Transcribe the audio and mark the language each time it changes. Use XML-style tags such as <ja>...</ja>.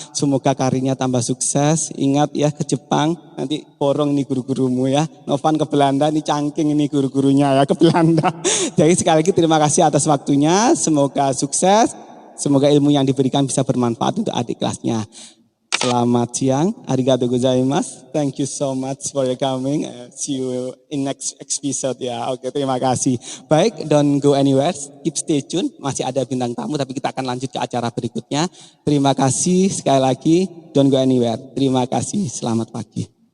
<id>Semoga karirnya tambah sukses. Ingat ya ke Jepang, nanti borong ini guru-gurumu ya. Novan ke Belanda, ini cangking ini guru-gurunya ya ke Belanda. Jadi sekali lagi terima kasih atas waktunya. Semoga sukses, semoga ilmu yang diberikan bisa bermanfaat untuk adik kelasnya. Selamat siang,</id> <ja>arigatou gozaimasu.</ja> <en>Thank you so much for your coming. See you in next episode ya.</en> <id>Oke, terima kasih. Baik,</id> <en>don't go anywhere. Keep stay tune.</en> <id>Masih ada bintang tamu, tapi kita akan lanjut ke acara berikutnya. Terima kasih sekali lagi.</id> <en>Don't go anywhere.</en> <id>Terima kasih. Selamat pagi.</id>